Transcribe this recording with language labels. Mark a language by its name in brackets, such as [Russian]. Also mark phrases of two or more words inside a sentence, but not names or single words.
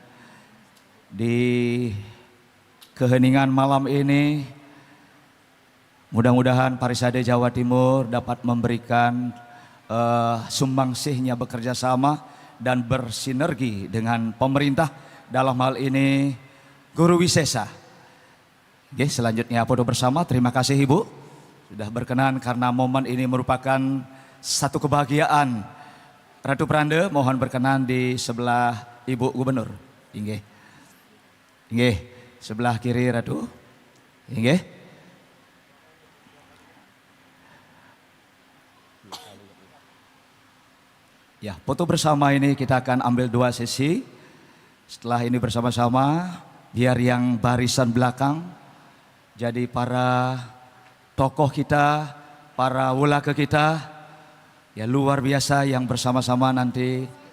[Indonesian] Di keheningan malam ini mudah-mudahan Parisade Jawa Timur dapat memberikan sumbangsihnya bekerja sama dan bersinergi dengan pemerintah, dalam hal ini Guru Wisesa. Oke, selanjutnya foto bersama. Terima kasih Ibu sudah berkenan karena momen ini merupakan satu kebahagiaan. Ratu Pranda mohon berkenan di sebelah Ibu Gubernur. Inggih. Inggih, sebelah kiri Ratu. Inggih. Ya, foto bersama ini kita akan ambil 2 sesi. Setelah ini bersama-sama, biar yang barisan belakang jadi para tokoh kita, para wulake kita, ya luar biasa yang bersama-sama nanti.